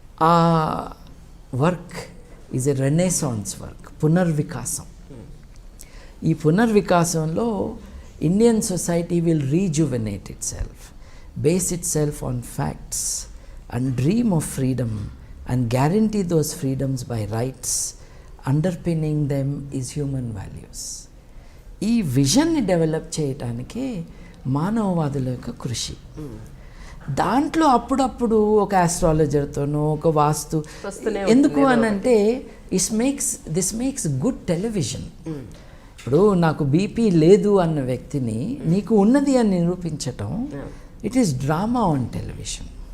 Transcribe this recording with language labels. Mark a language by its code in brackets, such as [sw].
[en] ఆ work is a renaissance work, పునర్వికాసం. [te] ఈ పునర్వికాసంలో [en] Indian society will rejuvenate itself, base itself on facts and dream of freedom and guarantee those freedoms by rights. Underpinning them is human values. [te] ఈ విజన్ని develop చేయటానికే మానవవాదుల యొక్క కృషి. దాంట్లో అప్పుడప్పుడు ఒక ఆస్ట్రాలజర్తోనో ఒక వాస్తు ఎందుకు అనంటే [en] This makes good television. [te] ఇప్పుడు నాకు బీపీ లేదు అన్న వ్యక్తిని నీకు ఉన్నది అని నిరూపించటం, [en] It is drama on television.